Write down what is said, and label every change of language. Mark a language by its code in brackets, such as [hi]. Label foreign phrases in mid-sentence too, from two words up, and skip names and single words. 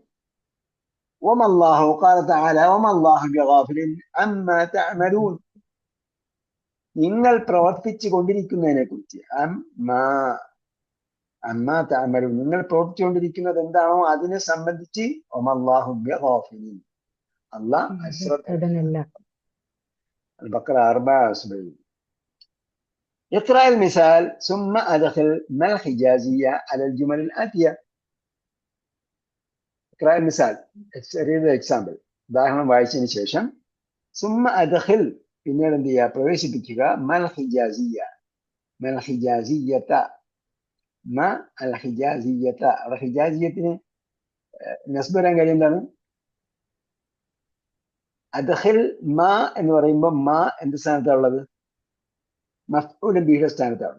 [ar] وما الله قال تعالى وما الله بغافل عما تعملون, [ml] നിങ്ങൾ പ്രവർത്തിച്ചു കൊണ്ടിരിക്കുന്നതിനെ കുറിച്ച്. [ar] عما تعملون, [ml] നിങ്ങൾ പ്രവർത്തിച്ചുകൊണ്ടിരിക്കുന്നത് എന്താണോ അതിനെ സംബന്ധിച്ച്. [ar] وما الله بغافل, [ml] അല്ലാഹ് അശ്രദ്ധനല്ല. [ar] البقرة 74. اقرأ المثال ثم أدخل ما الحجازية على الجمل الآتية. اقرأ المثال, [en] read the example. [ml] ഉദാഹരണം വായിച്ചതിന് ശേഷം [ar] ثم أدخل, [ml] പിന്നീട് എന്ത് ചെയ്യുക, പ്രവേശിപ്പിക്കുക. [ar] ما الحجازية، ما الحجازية، ما الحجازية. [ml] അവിടെ ഹിജാസിയത്തിന് നസ്ബ് വരാൻ കാര്യം എന്താണ്, [ar] أدخل ما [ml] എന്ന് പറയുമ്പോൾ മാ എന്ത് സ്ഥാനത്താണ് ഉള്ളത്, [ar] مفعول به [ml] സ്ഥാനത്താണ്.